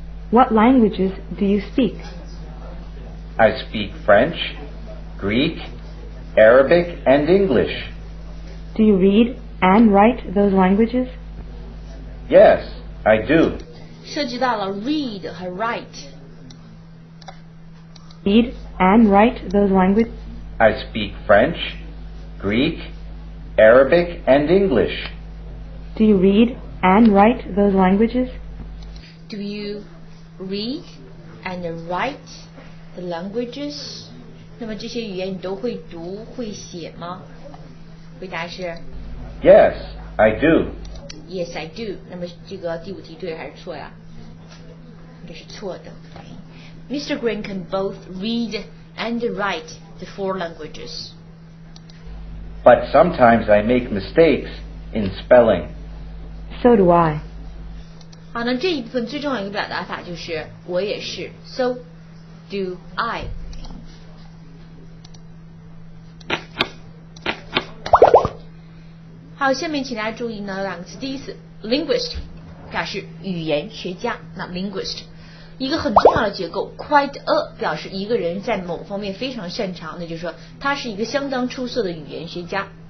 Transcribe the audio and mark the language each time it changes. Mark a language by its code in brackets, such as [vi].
[en] What languages do you speak? I speak French, Greek, Arabic, and English. Do you read and write those languages? Yes, I do. [zh] 涉及到了 read 和 write. [en] Read and write those languages? I speak French, Greek, Arabic, and English. Do you read and write those languages? Do you read and write the languages? [zh] 那么这些语言你都会读会写吗？回答是 [en] Yes, I do. Yes, I do. [zh] 那么这个第5题对还是错呀？这是错的。Mr. [en] Green can both read and write the 4 languages. But sometimes I make mistakes in spelling. So do I. [zh] 好，那这一部分最重要的一个表达法就是我也是 [en] So do I. [zh] 好，下面请大家注意呢2个词。第一次 linguist 表示语言学家，那 linguist 一个很重要的结构 quite a 表示一个人在某方面非常擅长，那就是说他是一个相当出色的语言学家。